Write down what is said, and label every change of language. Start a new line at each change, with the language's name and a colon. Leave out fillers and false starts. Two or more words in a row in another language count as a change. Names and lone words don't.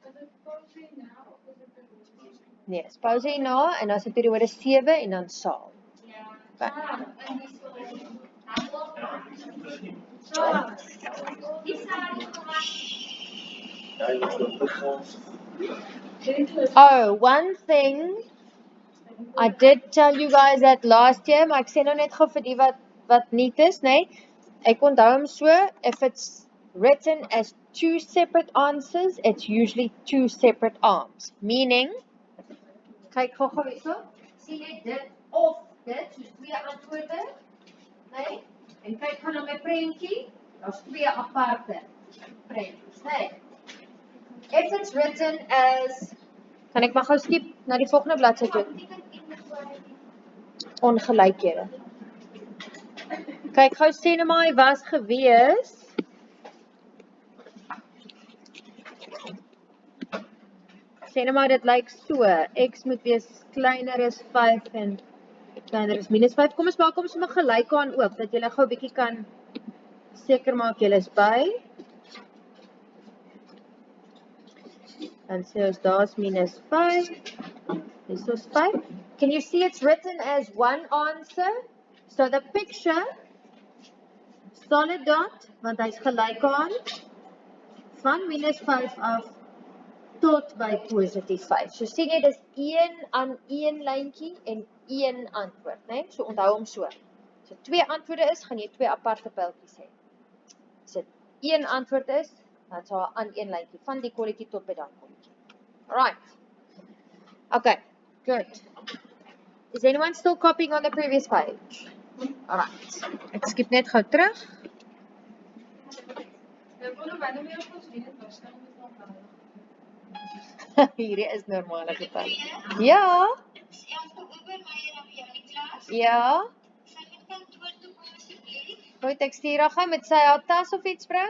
Afrikaans: Nee, pause hierna en dan is dit periode 7 en dan saam.
English: Okay. Oh, one thing I did tell you guys that last year,
Afrikaans: maar ek sê nou net gou vir die wat niet is, nee. Ek onthou hom so,
English: if it's written as 2 separate answers, it's usually 2 separate arms. Meaning,
Afrikaans: kyk gou hierso, sien jy dit of dit, soos 2 antwoorde, nee? En kyk gaan na my prentjie, daar's 2 aparte prentjies, nee?
English: If it's written as,
Afrikaans: kan ek maar gou skip na die volgende bladsy toe? Ongelykhede. Kyk, gou sê nou maar hy was gewees. Sê nou maar dit lyk so. X moet wees kleiner as 5 en kleiner as minus 5. Kom ons maak hom sommer gelyk aan ook, dat julle gou 'n bietjie kan seker maak julle is by.
English: And so
Afrikaans: daar's minus 5.
English: This is 5. Can you see it's written as one answer? So the picture, solid dot,
Afrikaans: want hy's gelyk aan, van minus 5 af tot by positief 5. So sien jy, dis 1 aan 1 lyntjie en 1 antwoord, né? So onthou hom so. So 2 antwoorde is, gaan jy 2 aparte pyltjies hê. As dit 1 antwoord is, dan sal aan 1 lyntjie van die kolletjie tot by daai kolletjie.
English: Alright. Okay, good. Is anyone still copying on the previous page? Alright.
Afrikaans: Ek skip net gou terug. Hierdie is normale getalle. Ja. Ja. Goed, ek stuur haar gou met sy haar tas of iets bring.